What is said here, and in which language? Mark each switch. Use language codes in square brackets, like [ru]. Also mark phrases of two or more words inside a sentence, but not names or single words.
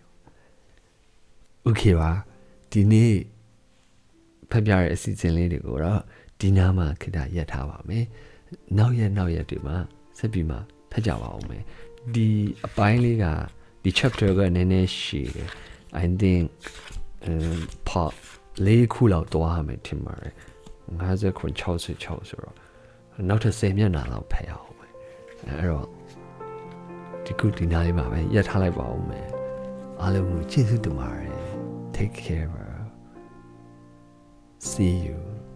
[my] โอเคပါဒီနေ့ဖတ်ပြရတဲ့အစီအစဉ်လေးတွေကိုတော့ဒီနားမှာခေတ္တရပ်ထားပါမယ်နောက် ရက်တွေမှာဆက်ပြီးမှဖတ်ကြပါအောင်မယ်ဒီအပိုင်းလေးကဒီ chapter ကနည်းနည်းရှည်တယ် [en] I think [my] part လေးခုလောက်သွားရမယ်ထင်ပါတယ်59 66ဆိုတော့နောက်ထပ်10မျက်နှာလောက်ဖတ်ရအောင်မယ်အဲ့တော့ဒီခုဒီနားလေးမှာပဲရပ်ထားလိုက်ပါဦးမယ်အားလုံးကိုကျေးဇူးတင်ပါတယ် [en] take care see you